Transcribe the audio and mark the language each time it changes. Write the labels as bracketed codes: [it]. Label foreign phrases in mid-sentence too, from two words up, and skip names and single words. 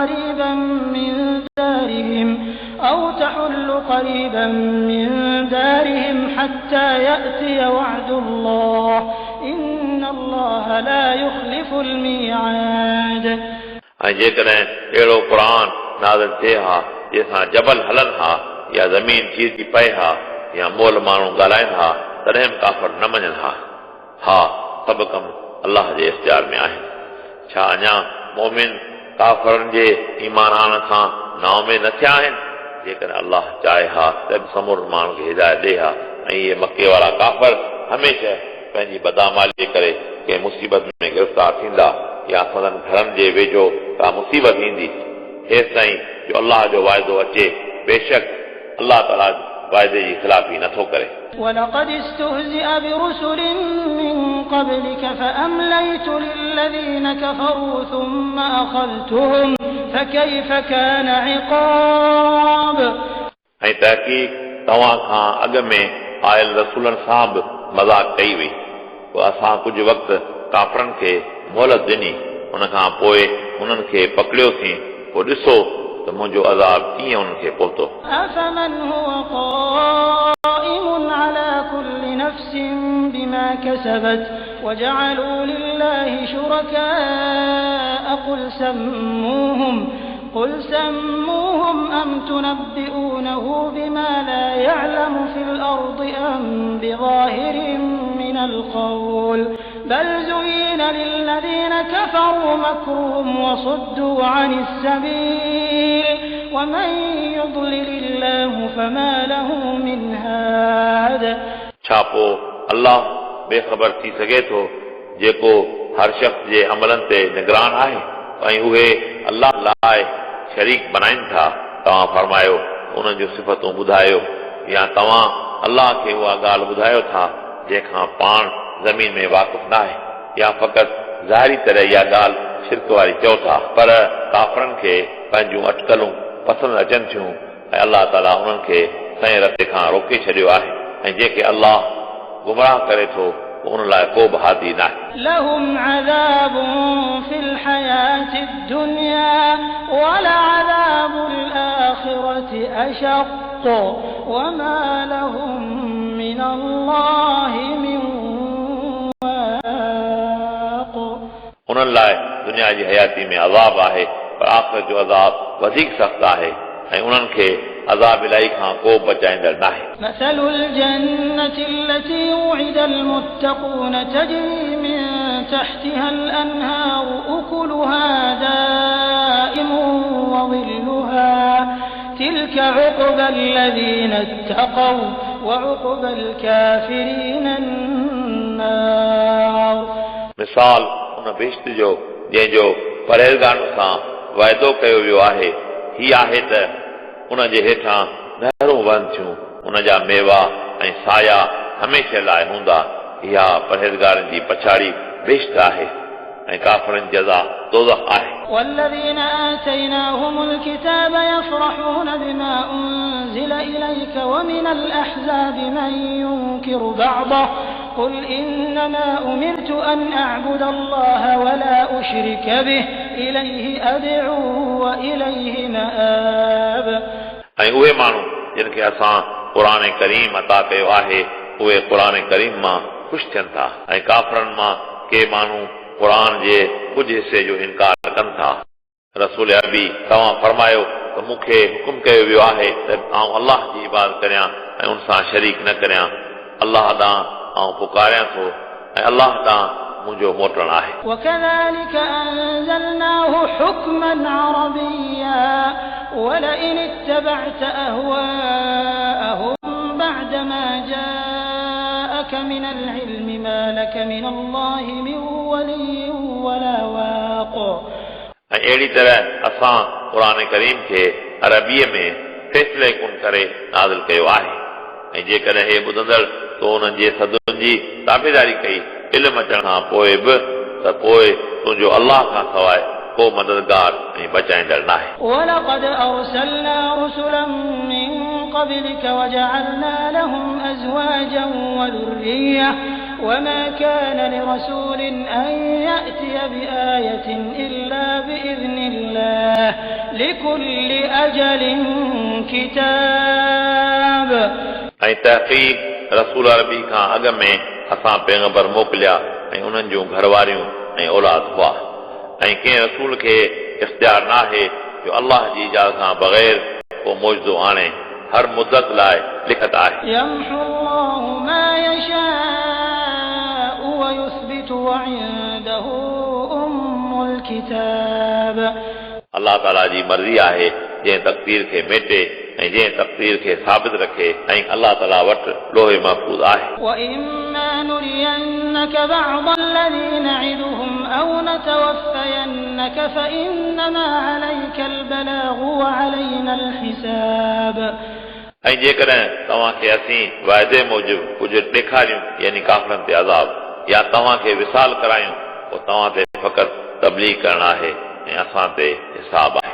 [ar] قريبا من دارهم حتى يأتي وعد الله إن الله لا يخلف الميعاد. [sd] ऐं जेकॾहिं अहिड़ो क़ुरान नाज़िल थिए हा जंहिंसां जबल हलनि हा या ज़मीन चीरजी पए हा या मोल माण्हू ॻाल्हाइनि हा तॾहिं बि काफ़र न मञनि हा. हा, सभु कम अलाह जे इख़्तियार में आहिनि. छा अञा मोमिन काफ़रनि जे ईमान आणण खां नाउमेद न थिया आहिनि? जेकॾहिं अलाह चाहे हा त बि समूरे माण्हू खे हिदायत ॾे हा. ऐं इहे मके वारा काफ़र हमेशह पंहिंजी बदामाली जे करे कंहिं मुसीबत में गिरफ़्तार थींदा या संदन घरनि जे वेझो का मुसीबत ईंदी हेसि ताईं जो अलाह जो वाइदो अचे. बेशक अलाह ताला वाइदे जी ख़िलाफ़ी नथो करे. [ar] ولقد استهزئ برسل من قبلك فأمليت للذين كفروا ثم أخذتهم فكيف كان عقاب. [sd] ऐं तहक़ीक़ तव्हां खां अॻु में आयल रसूलनि सां बि मज़ाक़ कई वई. पोइ असां कुझु वक़्तु काफ़रनि खे मोहलत ॾिनी, उन खां पोइ उन्हनि खे पकड़ियोसीं. पोइ ॾिसो त मुंहिंजो अज़ाब कीअं उन्हनि खे पहुतो. [ar] أفمن هو قائم على كل نفس بما كسبت وجعلوا لله شركاء قل سموهم أم تنبئونه بما لا يعلم في الأرض أم بظاهر من القول بل زين للذين كفروا مكرهم وصدوا عن السبيل ومن يضلل الله فما له من هاد. [sd] छा पोइ अलाह बेख़बर थी सघे थो जेको हर शख़्स जे अमलनि ते निगरान आहे ऐं उहे अलाह लाइ शरीक बनाइनि था. तव्हां फरमायो उन्हनि जूं सिफ़तूं ॿुधायो या तव्हां अलाह खे उहा ॻाल्हि ॿुधायो था जंहिंखां पाण ज़मीन में वाक़ुफ़ न आहे या फ़क़ति ज़ाहिरी तरह इहा ॻाल्हि शिरक वारी चओ था. पर काफ़रनि खे पंहिंजूं अटकलूं पसंदि अचनि थियूं ऐं अलाह ताला उन्हनि खे सही रस्ते खां रोके छॾियो आहे. ऐं जेके अलाह गुमराह करे थो उन लाइ को बि हादी न आहे. [ar] لهم عذاب في الحياة الدنيا ولعذاب الآخرة أشق وما لهم من الله من واق. [sd] उन्हनि लाइ दुनिया जी हयाती में अज़ाब आहे पर आख़िरत जो अज़ाब वधीक सख़्तु आहे ऐं उन्हनि खे अज़ाब इलाही खां को बचाईंदड़ न आहे. [ar] مثل الجنة التي وعد المتقون تجري من تحتها الأنهار أكلها دائم وظلها تلك عقبى الذين اتقوا وعقبى الكافرين النار. [sd] मिसाल उन बेश्त जो जंहिंजो परहेज़गारनि सां वाइदो कयो वियो आहे ही आहे त उन जे हेठां नहरूं वहनि थियूं, उन जा मेवा ऐं साया हमेशह लाइ हूंदा. इहा परहेज़गारनि जी पछाड़ी बेश्त आहे ऐं काफ़रनि जी जज़ा दोज़ख आहे. [ar] والذين آتيناهم الكتاب يفرحون بما أنزل إليك ومن الأحزاب من ينكر بعضه قل إنما أمرت أن أعبد الله ولا أشرك به إليه أدعو وإليه مآب. [sd] ऐं उहे माण्हू जिन खे असां क़ुरान करीम अता कयो आहे उहे क़ुरान करीम मां ख़ुशि थियनि था ऐं काफ़रनि मां के माण्हू क़ुरान जे कुझु हिसे जो इनकार कनि था. रसूल अरबी तव्हां फरमायो त मूंखे हुकुम कयो वियो आहे त आउं अलाह जी इबादत करियां ऐं उन सां शरीक न करियां. अलाह ॾांहुं आउं पुकारियां थो ऐं अलाह ॾांहुं मुंहिंजो मोटणु आहे. [ar] وكذلك أنزلناه حكما عربيا ولئن اتبعت أهواءهم بعدما جاءك من العلم ما لك من الله من ولي ولا واق. [sd] ऐं अहिड़ी तरह असां क़ुरान करीम खे अरबीअ में फ़ैसिले कुन करे नाज़िल कयो आहे ऐं जेकॾहिं हे ॿुधंदड़ तो उन्हनि जे सदुनि जी ताबेदारी कई इल्म अचण खां पोइ बि त पोइ तुंहिंजो अल्लाह खां सवाइ को मददगार ऐं बचाईंदड़ नाहे [ar] ولقد أرسلنا رسلا من قبلك وجعلنا لهم أزواجا وذرية وما كان لرسول أن يأتي بآية إلا بإذن الله لكل أجل كتاب [sd] ऐं तहक़ीक़ रसूल अरबी खां अॻ में असां पैगंबर मोकिलिया ऐं उन्हनि जूं घरवारियूं ऐं औलाद हुआ ऐं कंहिं रसूल खे इख़्तियार नाहे जो अल्लाह जी इजाज़त खां बग़ैर को मौजूदो आणे हर मुद्दत लाइ लिखत आहे [ar] يمحو الله ما يشاء ويثبت وعنده أم الكتاب [sd] अल्लाह ताला जी मर्ज़ी आहे जंहिं तक़दीर खे मेटे ऐं जंहिं तक़दीर खे साबित रखे ऐं अल्लाह ताला वटि लोहे महफूज़ आहे [ar] وإما نرينك بعض الذي نعدهم أو نتوفينك فإنما عليك البلاغ وعلينا الحساب [sd] ऐं जेकॾहिं तव्हांखे असीं वाइदे मूजिबि कुझु ॾेखारियूं यानी काफ़िरनि ते अज़ाब या तव्हांखे विसाल करायूं पोइ तव्हां ते फ़क़ति तबलीग करणु आहे ऐं असां ते हिसाब आहे